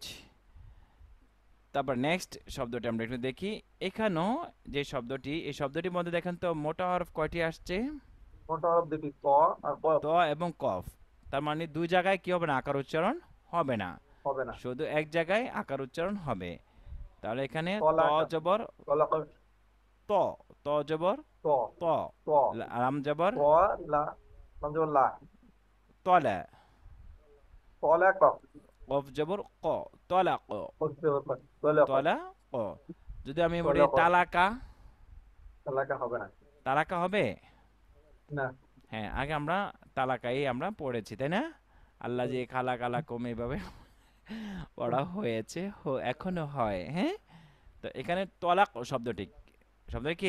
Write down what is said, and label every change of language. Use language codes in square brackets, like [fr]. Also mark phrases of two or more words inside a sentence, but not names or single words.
[bn] তারপর নেক্সট শব্দটি আমরা একটু দেখি। এখানেও যে শব্দটি, এই শব্দটির মধ্যে দেখেন তো মোটা হরফ কয়টি আসছে? মোটা হরফ দেখি ক আর কফ। ত এবং কফ। তার মানে দুই জায়গায় কি হবে না, আকার উচ্চারণ হবে না, হবে না। শুধু এক জায়গায় আকার উচ্চারণ হবে। তাহলে এখানে ত কলাকা, জবর কলাক, ত, ত জবর ত, ত, ত, রাম জবর ত, লা, লাম জবর লা, তলা, কলাক, কফ জবর ক, তলা ক, কফ জবর ক, কলাক, তলা ক। যদি আমি বলি কলাক। তালাকা, কলাকা হবে না। তালাকা হবে? না। হ্যাঁ, আগে আমরা তালাকাই আমরা পড়েছি, তাই না? আল্লাহ যে খালা কালা কম এইভাবে পড়া হয়েছে, এখনো হয়। হ্যাঁ, তো এখানে তলাক শব্দটি, শব্দটি কি?